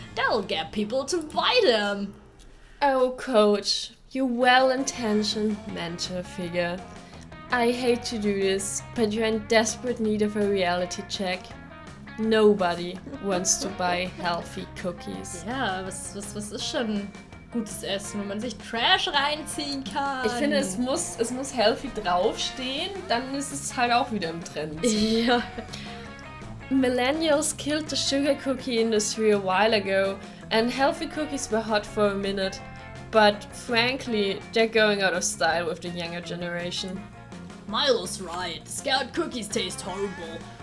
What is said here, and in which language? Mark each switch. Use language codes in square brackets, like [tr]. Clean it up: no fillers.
[en] That'll get people to buy them. Oh, Coach, you well-intentioned mentor figure. I hate to do this, but you're in desperate need of a reality check. Nobody wants to buy healthy cookies. [de] Ja, was ist schon gutes Essen, wenn man sich Trash reinziehen kann? Ich finde, es muss healthy draufstehen, dann ist es halt auch wieder im Trend. Ja. [en] Millennials killed the sugar cookie industry a while ago, and healthy cookies were hot for a minute. But frankly, they're going out of style with the younger generation. Milo's right. Scout cookies taste horrible.